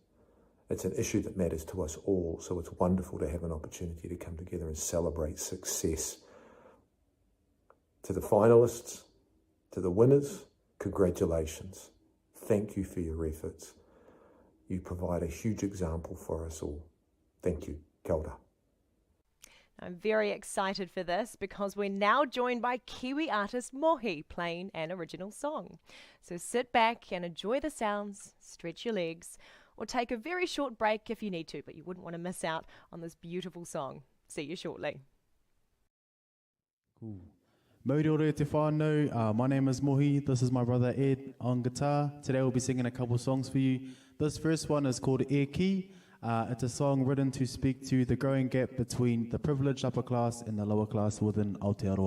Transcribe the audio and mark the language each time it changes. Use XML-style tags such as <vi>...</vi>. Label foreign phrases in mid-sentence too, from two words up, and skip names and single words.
<en>It's an issue that matters to us all, so it's wonderful to have an opportunity to come together and celebrate success. To the finalists, to the winners, congratulations. Thank you for your efforts. You provide a huge example for us all. Thank you.</en> <mi>Kia ora.</mi> <en>I'm very excited for this because we're now joined by Kiwi artist Mohi playing an original song. So sit back and enjoy the sounds, stretch your legs, or take a very short break if you need to, but you wouldn't want to miss out on this beautiful song. See you shortly. Cool.</en> <mi>Mōrero te whānau,</mi> <en>my name is Mohi, this is my brother Ed on guitar. Today we'll be singing a couple songs for you. This first one is called Air Ki. It's a song written to speak to the growing gap between the privileged upper class and the lower class within Aotearoa.</en>